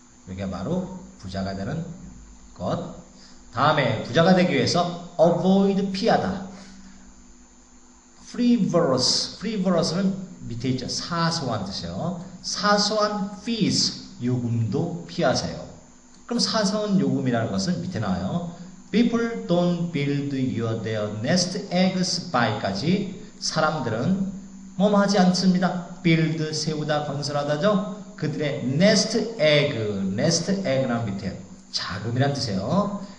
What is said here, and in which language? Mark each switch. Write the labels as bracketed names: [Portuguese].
[Korean] 이게 바로 부자가 되는 것. 다음에 부자가 되기 위해서 avoid, 피하다. frivolous는 밑에 있죠. 사소한 뜻이에요. 사소한 fees, 요금도 피하세요. 그럼 사소한 요금이라는 것은 밑에 나와요. [English] People don't build their nest eggs by까지. [Korean] 사람들은 뭐뭐 하지 않습니다. build, 세우다, 건설하다죠. 그들의 nest egg라는 밑에 자금이란 뜻이에요.